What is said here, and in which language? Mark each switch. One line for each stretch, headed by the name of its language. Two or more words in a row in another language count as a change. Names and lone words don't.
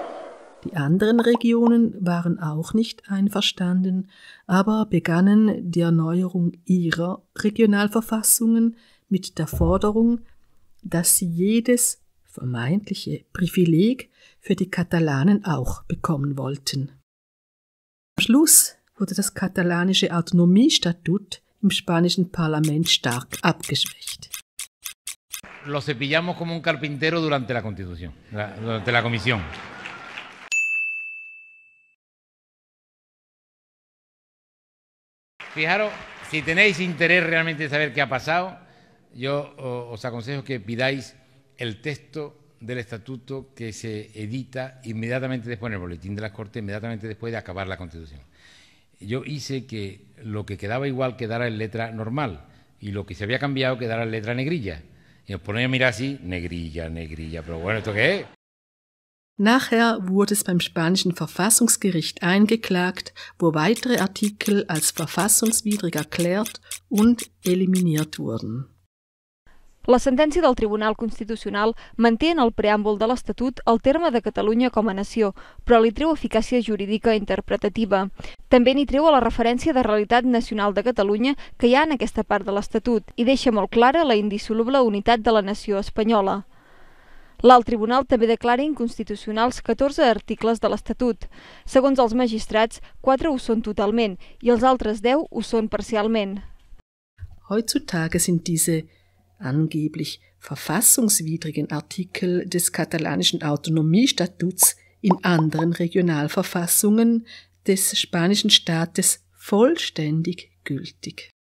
German: Die anderen Regionen waren auch nicht einverstanden, aber begannen die Erneuerung ihrer Regionalverfassungen mit der Forderung, dass sie jedes vermeintliche Privileg für die Katalanen auch bekommen wollten. Am Schluss wurde das katalanische Autonomiestatut im spanischen Parlament stark abgeschwächt.
Spanish: Lo cepillamos como un carpintero durante la Constitución, durante la comisión. Fijaros, si tenéis interés realmente de saber qué ha pasado, yo os aconsejo que pidáis el texto del estatuto que se edita inmediatamente después en el boletín de las Cortes, inmediatamente después de acabar la Constitución. Yo hice que lo que quedaba igual quedara en letra normal y lo que se había cambiado quedara en letra negrilla. Y os ponéis a mirar así, negrilla, negrilla, pero bueno, ¿esto qué es?
German: Nachher wurde es beim spanischen Verfassungsgericht eingeklagt, wo weitere Artikel als verfassungswidrig erklärt und eliminiert wurden.
Catalan: La sentència del Tribunal Constitucional manté en el preàmbul de l'Estatut el terme de Catalunya com a nació, però li treu eficàcia jurídica interpretativa. També n'hi treu a la referència de realitat nacional de Catalunya que hi ha en aquesta part de l'Estatut i deixa molt clara la indissoluble unitat de la nació espanyola. L'Alt Tribunal també declara inconstitucionals 14 articles de l'Estatut. Segons els magistrats, 4 ho són totalment i els altres 10 ho són parcialment.
German: Heutzutage sind diese angeblich verfassungswidrigen Artikel des katalanischen Autonomiestatuts in anderen Regionalverfassungen des spanischen Staates vollständig gültig.